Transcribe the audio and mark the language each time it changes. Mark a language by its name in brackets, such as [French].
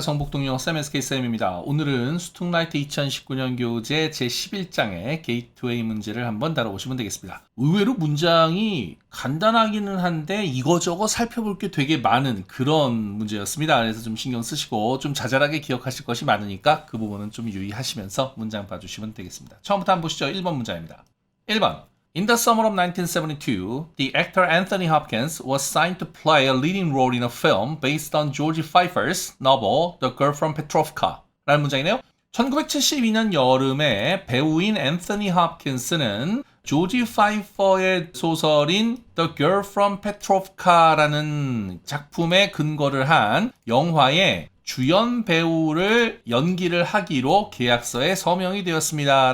[Korean] 성북동영 쌤 SK쌤입니다. 오늘은 스툭라이트 2019년 교재 제11장의 게이트웨이 문제를 한번 다뤄보시면 되겠습니다. 의외로 문장이 간단하기는 한데 이거저거 살펴볼 게 되게 많은 그런 문제였습니다. 그래서 좀 신경 쓰시고 좀 자잘하게 기억하실 것이 많으니까 그 부분은 좀 유의하시면서 문장 봐주시면 되겠습니다. 처음부터 한번 보시죠. 1번 문장입니다. 1번. [English] In the summer of 1972, the actor Anthony Hopkins was signed to play a leading role in a film based on George Pfeiffer's novel The Girl from Petrovka [Korean] 라는 문장이네요. 1972년 여름에 배우인 앤서니 홉킨스는 조지 파이퍼의 소설인 The Girl from Petrovka라는 작품에 근거를 한 영화의 주연 배우를 연기를 하기로 계약서에 서명이 되었습니다.